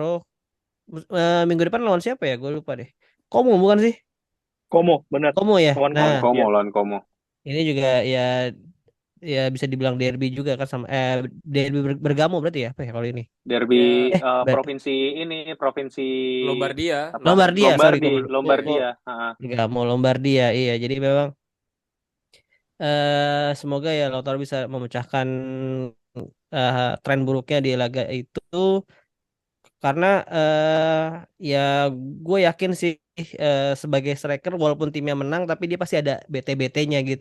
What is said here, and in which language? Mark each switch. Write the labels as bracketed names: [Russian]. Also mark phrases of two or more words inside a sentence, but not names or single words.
[Indonesian] Minggu depan lawan siapa ya? Gue lupa deh. Komo bukan sih? Komo, bener. Komo ya. Kawan Nah, Komo. Komo Iya. lawan Komo. ini juga ya bisa dibilang derby juga kan sama derby Bergamo berarti ya apa ya kalau ini? Derby Eh, Ber- provinsi Lombardia, apa? Lombardia, sorry Lombardi, kok Lombardia. Bergamo Lombardia. Iya, jadi memang semoga ya Lautaro bisa memecahkan tren buruknya di laga itu karena ya gue yakin sih sebagai striker walaupun timnya menang tapi dia pasti ada BT-BT-nya gitu.